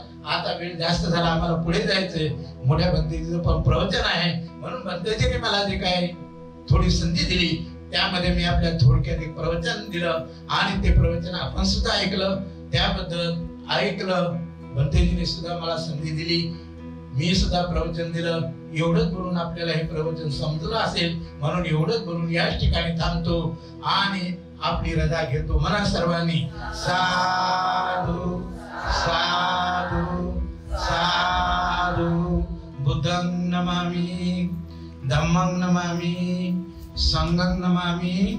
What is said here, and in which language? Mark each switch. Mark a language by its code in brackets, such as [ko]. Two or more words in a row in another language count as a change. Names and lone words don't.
[mr] आता वेळ जास्त झाला, आम्हाला पुढे जायचंय. मोठ्या भंतेजीचं पण प्रवचन आहे म्हणून भंतेजीने मला जे काय थोडी संधी दिली त्यामध्ये मी आपल्या थोडक्यात एक प्रवचन दिलं आणि ते प्रवचन आपण सुद्धा ऐकलं. त्याबद्दल ऐकलं. भंतेजीने सुद्धा मला संधी दिली. मी सुद्धा प्रवचन दिलं. एवढंच बोलून आपल्याला हे प्रवचन समजलं असेल म्हणून एवढंच बोलून याच ठिकाणी थांबतो आणि आपली रजा घेतो. म्हणा सर्वांनी साधू साधू साधू. [pi] बुद्धं नमामि, धम्मं नमामि, संघं नमामि.